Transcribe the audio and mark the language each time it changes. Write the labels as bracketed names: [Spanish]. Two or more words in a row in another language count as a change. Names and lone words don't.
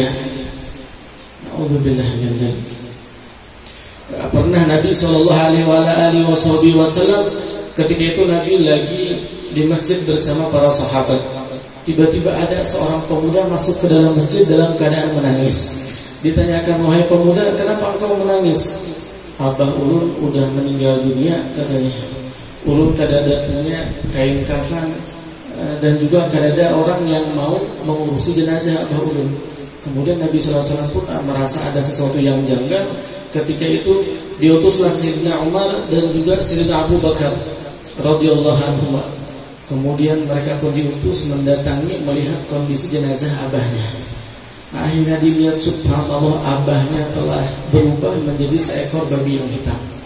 [Arabic] Na'udzubillah min dzalik. [Indonesian] Pernah Nabi [Arabic] sallallahu alaihi wasallam [Indonesian] ketika itu Nabi lagi di masjid bersama para sahabat. Tiba-tiba ada seorang pemuda masuk ke dalam masjid dalam keadaan menangis. Ditanyakan, "Wahai pemuda, kenapa engkau menangis?" [Banjar] "Abah ulun udah meninggal dunia," katanya. Ulun kadada punya kain kafan, dan juga kadada orang yang mau mengurusi jenazah abah ulun. [Indonesian] Kemudian Nabi [Arabic] sallallahu alaihi wasallam [Indonesian] pun merasa ada sesuatu yang janggal. Ketika itu diutuslah Sayyidina Umar dan juga Sayyidina Abu Bakar [Arabic] radhiyallahu anhum. [Indonesian] Kemudian mereka pun diutus mendatangi melihat kondisi jenazah abahnya. Akhirnya dilihat subhanallah, abahnya telah berubah menjadi seekor babi yang hitam.